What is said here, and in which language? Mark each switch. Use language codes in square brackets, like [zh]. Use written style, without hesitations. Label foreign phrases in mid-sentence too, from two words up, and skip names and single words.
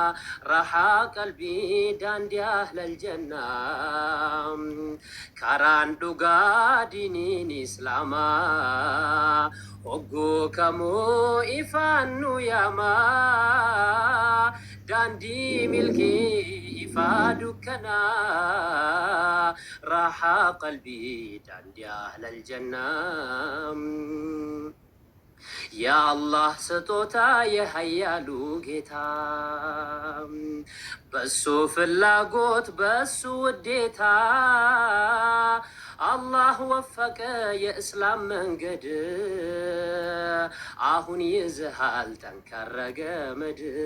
[om] rahaa qalbii daandii [ar] أهل الجنة [om] karaan dhugaa diiniin islaamaa hogguu kamuu ifaan nu yaamaa daandii milkii ifaa dukkanaa rahaa qalbii daandii [ar] أهل الجنة [am] ያ አላህ ስጦታ የሀያሉ ጌታ በሱ ፍላጎት በሱ ውዴታ [ar] الله وفق [am] የእስላም መንገድ አሁን ይዝሃል ጠንካራ ገመድ